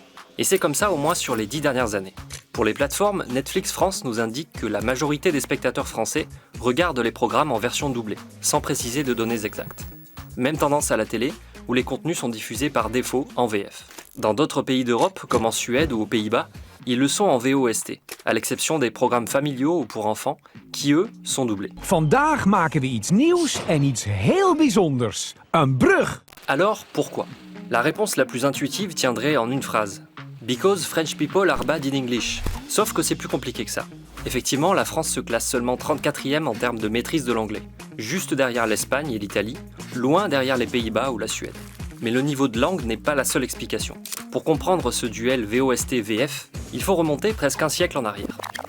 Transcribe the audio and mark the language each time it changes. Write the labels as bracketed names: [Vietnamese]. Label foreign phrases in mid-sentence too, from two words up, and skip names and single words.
[French] Et c'est comme ça au moins sur les 10 dernières années. Pour les plateformes, Netflix France nous indique que la majorité des spectateurs français regardent les programmes en version doublée, sans préciser de données exactes. Même tendance à la télé, où les contenus sont diffusés par défaut en VF. Dans d'autres pays d'Europe, comme en Suède ou aux Pays-Bas, ils le sont en VOST, à l'exception des programmes familiaux ou pour enfants, qui eux sont doublés. [Dutch] Vandaag maken we iets nieuws en iets heel bijzonders. Een brug. [French] Alors, pourquoi? La réponse la plus intuitive tiendrait en une phrase. [English] Because French people are bad in English. [French] Sauf que c'est plus compliqué que ça. Effectivement, la France se classe seulement 34e en termes de maîtrise de l'anglais, juste derrière l'Espagne et l'Italie, loin derrière les Pays-Bas ou la Suède. Mais le niveau de langue n'est pas la seule explication. Pour comprendre ce duel VOST-VF, il faut remonter presque un siècle en arrière.